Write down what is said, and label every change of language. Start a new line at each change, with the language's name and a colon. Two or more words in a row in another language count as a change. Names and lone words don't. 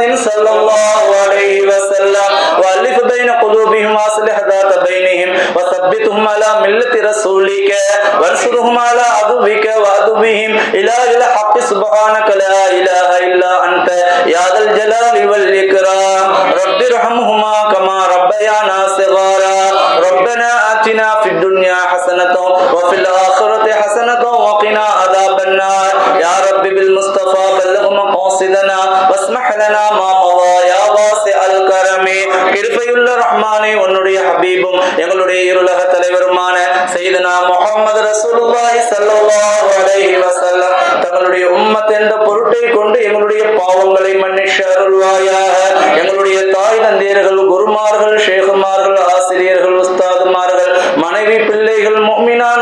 Arabic: صلى الله عليه وسلم وألف بين قلوبهم وأصلح ذات بينهم وثبتهم على ملة رسولك وانصرهم على عدوك وعدوهم إلى الحق سبحانك لا إله إلا أنت يا ذا الجلال والإكرام رب ارحمهما كما ربيانا صغارا ربنا آتنا في الدنيا حسنة وفي الآخرة حسنة وقنا عذاب النار يا رب بالمصطفى بلغ مقاصدنا واسمح لنا ما مضى يا واسع الكرم
Tamil: கிருபையுள்ள ரஹ்மானே உன்னுடைய ஹபீபும் எங்களுடைய இருலக தலைவருமான
Arabic: سيدنا محمد رسول الله صلى الله عليه وسلم
Tamil: தங்களுடைய உம்மத் என்ற பொருட்டை கொண்டு எங்களுடைய பாவங்களை மன்னித்து அருள்வாயாக எங்களுடைய தாய் தந்தையர்கள் குருமார்கள் ஷேகுமார்கள் ஆசிரியர்கள் உஸ்தாதுமார்கள் மனைவி பிள்ளைகள் முஃமினான